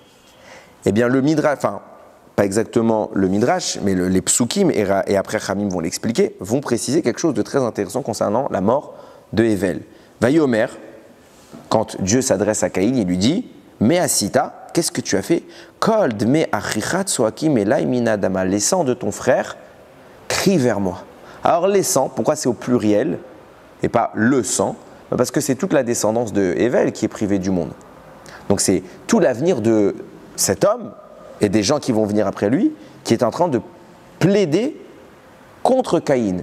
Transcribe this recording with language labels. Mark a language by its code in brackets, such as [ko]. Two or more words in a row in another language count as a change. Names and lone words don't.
[fr] Eh bien, le Midrash, enfin, pas exactement le Midrash, mais les psukim, et après Khamim vont l'expliquer, vont préciser quelque chose de très intéressant concernant la mort de Ével. Vayomer, quand Dieu s'adresse à Caïn, il lui dit, mais Asita, qu'est-ce que tu as fait? [he] קול דמי אחיך צועקים אלי מן האדמה, [fr] les sangs de ton frère crient vers moi. Alors les sangs, pourquoi c'est au pluriel et pas le sang? Parce que c'est toute la descendance de Ével qui est privée du monde. Donc c'est tout l'avenir de cet homme et des gens qui vont venir après lui qui est en train de plaider contre Caïn.